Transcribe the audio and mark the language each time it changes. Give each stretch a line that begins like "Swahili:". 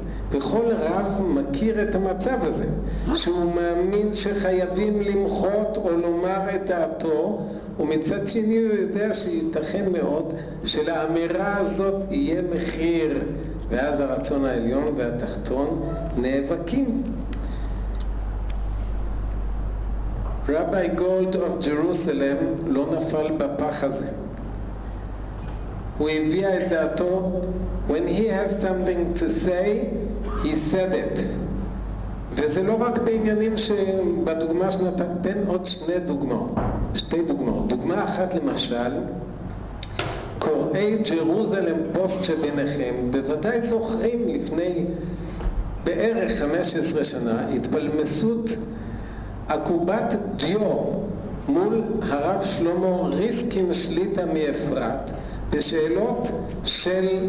Hebrew: וכל רב מכיר את המצב הזה, שהוא מאמין שחייבים למחות או לומר את דעתו, ומצד שני הוא יודע שייתכן מאוד שלאמירה הזאת יהיה מחיר, ואז הרצון העליון והתחתון נאבקים. רבי גולד of Jerusalem לא נפל בפח הזה. הוא הביע את דעתו,
English: when he has something to say, he said it.
Hebrew: וזה לא רק בעניינים שבדוגמה שנתן, תן עוד שתי דוגמאות. דוגמה אחת למשל, קוראי ג'רוזלם פוסט שביניכם, בוודאי זוכרים לפני בערך 15 שנה, התפלמסות עקובת דיו מול הרב שלמה ריסקין שליטה מאפרת בשאלות של